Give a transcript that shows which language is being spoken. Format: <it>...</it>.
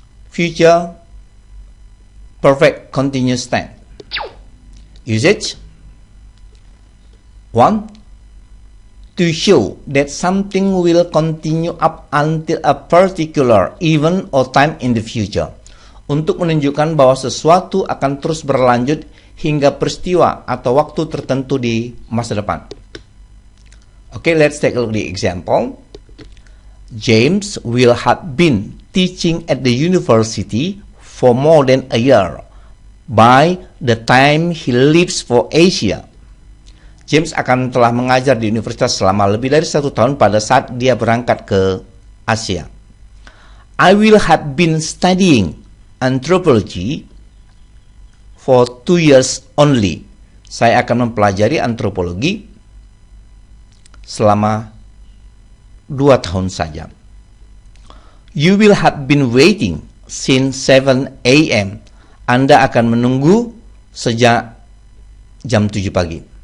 <en>Future perfect continuous tense. Usage 1. To show that something will continue up until a particular event or time in the future.</en> <id>Untuk menunjukkan bahwa sesuatu akan terus berlanjut hingga peristiwa atau waktu tertentu di masa depan.</id> <en>Okay, let's take a look at the example. James will have been teaching at the university for more than a year by the time he leaves for Asia.</en> <id>James akan telah mengajar di universitas selama lebih dari 1 tahun pada saat dia berangkat ke Asia.</id> <en>I will have been studying anthropology for 2 years only.</en> <id>Saya akan mempelajari antropologi selama 2 tahun saja.</id> <en>You will have been waiting since 7 a.m.</en> <id>Anda akan menunggu sejak jam 7 pagi.</id>